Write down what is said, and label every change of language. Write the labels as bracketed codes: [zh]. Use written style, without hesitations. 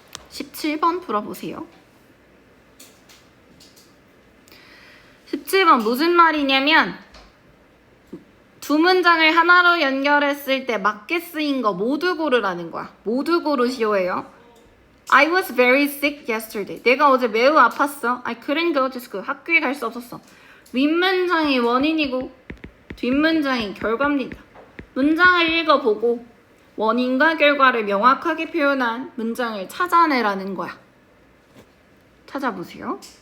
[ko] 17번 풀어보세요. 17번 무슨 말이냐면 두 문장을 하나로 연결했을 때 맞게 쓰인 거 모두 고르라는 거야. 모두 고르시오예요. [en] I was very sick yesterday. [ko] 내가 어제 매우 아팠어. [en] I couldn't go to school. [ko] 학교에 갈 수 없었어. 윗문장이 원인이고 뒷문장이 결과입니다. 문장을 읽어보고 원인과 결과를 명확하게 표현한 문장을 찾아내라는 거야. 찾아보세요.